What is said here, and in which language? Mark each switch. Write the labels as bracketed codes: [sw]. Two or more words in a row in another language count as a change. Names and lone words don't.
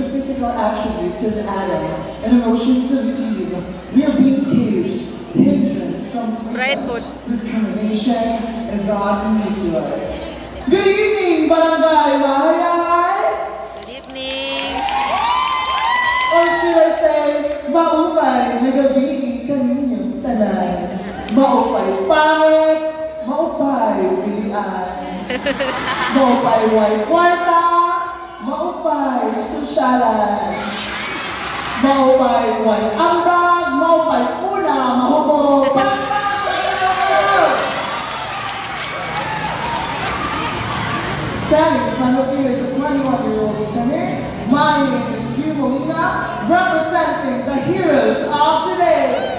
[en] physical attribute of Adam and emotions of Eve, we are being caged, hindrance from Right freedom. foot. Discrimination is not new to us. Good evening, Barangay Mahayay! Good evening. Or should I say, [war] maupay na gabi kaninyong tanan. Maupay pangit, maupay pilian. Maupay way kwarta, maupay sosyalan. Maupay way ambag, maupay una, mahubog. [en] Standing in front of you is a 21-year-old singer. My name is Hugh Molina, representing the heroes of today.